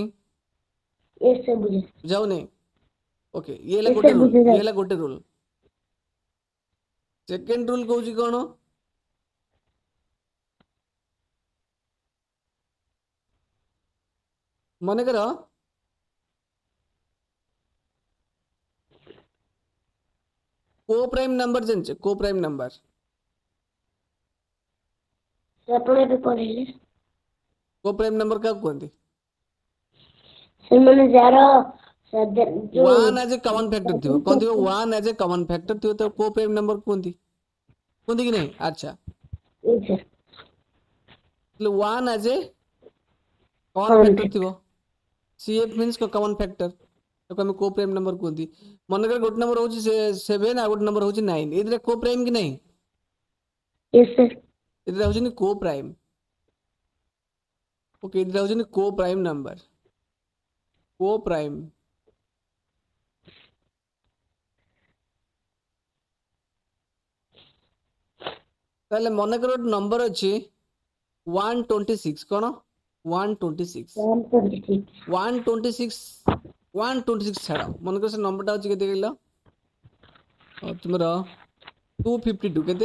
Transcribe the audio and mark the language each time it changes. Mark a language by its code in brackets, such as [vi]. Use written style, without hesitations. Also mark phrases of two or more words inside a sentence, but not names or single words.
[en] yes sir ବୁଝେ [or] ବୁଝାଉନି ଓକେ ଇଏ ହେଲା yes ଗୋଟେ sir ରୁଲ ବୁଝେ ଇଏ ହେଲା ଗୋଟେ ରୁଲ ସେକେଣ୍ଡ ରୁଲ କହୁଛି କଣ ମନେକର [en] co prime number [or] ଜାଣିଛ [en] co prime number [or] ଆପଣ ଏବେ ପଢେଇଲେ [en] co prime number [or] କାହାକୁ କୁହନ୍ତି ସେମାନେ ଯାହାର ଯୋଉ [en] 1 as a common factor [or] ଥିବ କଣ ଥିବ [en] 1 as a common factor [or] ଥିବ ତ [en] co prime number [or] କୁହନ୍ତି କୁହନ୍ତି କି ନାହିଁ ଆଚ୍ଛା [en] yes sir [or] ତାହେଲେ [en] 1 as a common [or] common फैक्टर factor ଥିବ [en] CF means common factor [or] ତାକୁ ଆମେ [en] co prime number [or] କୁହନ୍ତି ମନେକର ଗୋଟେ ନମ୍ବର ହଉଛି 7 ଆଉ ଗୋଟେ ନମ୍ବର ହଉଛି 9 ଏଇଥିରେ [en] co prime [or] କି ନାହିଁ [en] yes sir [or] ଏଇଥିରେ ହଉଛନ୍ତି [en] co prime okay [or] ଏଇଥିରେ ହଉଛନ୍ତି [en] co prime number co prime [or] ତାହେଲେ ମନେକର ଗୋଟେ ନମ୍ବର ଅଛି 126 କଣ 126 126 126 126 ଛାଡ଼ ମନେକର ସେ ନମ୍ବରଟା ହଉଛି କେତେ କହିଲ ତୁମର 252 କେତେ